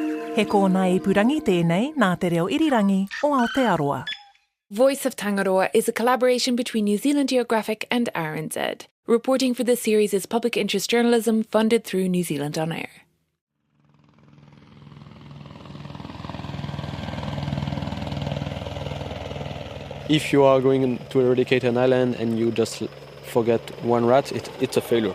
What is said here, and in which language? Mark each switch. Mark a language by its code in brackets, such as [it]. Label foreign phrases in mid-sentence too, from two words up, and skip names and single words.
[mi] He kōna I purangi tēnei nā te reo irirangi o Aotearoa. [en] Voice of Tangaroa is a collaboration between New Zealand Geographic and RNZ. Reporting for this series is public interest journalism funded through New Zealand On Air. If you are going to eradicate an island and you just forget one rat, it's a failure.